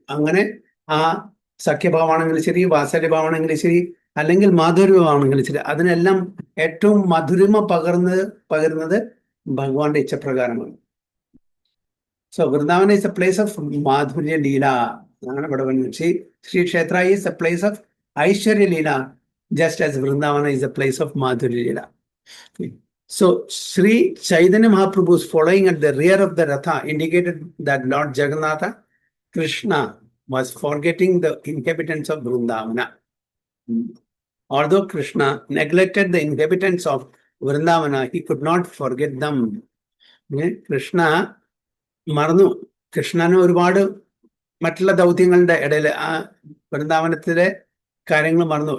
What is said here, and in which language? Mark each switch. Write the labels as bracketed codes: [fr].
[ml] അങ്ങനെ ആ സഖ്യഭാവമാണെങ്കിലും ശരി, വാത്സല്യഭാവമാണെങ്കിലും ശരി, അല്ലെങ്കിൽ മാധുര്യമാണെങ്കിലും ശരി, അതിനെല്ലാം ഏറ്റവും മധുരിമ പകരുന്നത് ഭഗവാന്റെ ഇച്ഛപ്രകാരമാണ്. [en] So Vrindavan is a place of മാധുര്യ ലീല. [ml] അങ്ങനെ ഇവിടെ [en] Sri Kshetra is a place of ഐശ്വര്യ ലീല, just as Vrindavana is a place of Madhurya Leela. So Sri Chaitanya Mahaprabhu's following at the rear of the Ratha indicated that Lord Jagannatha Krishna was forgetting the inhabitants of Vrindavana. Although Krishna neglected the inhabitants of Vrindavana, he could not forget them. [ml] Krishna മറന്നു. കൃഷ്ണന് ഒരുപാട് മറ്റുള്ള ദൗത്യങ്ങളുടെ ഇടയിൽ ആ വൃന്ദാവനത്തിലെ കാര്യങ്ങൾ മറന്നു.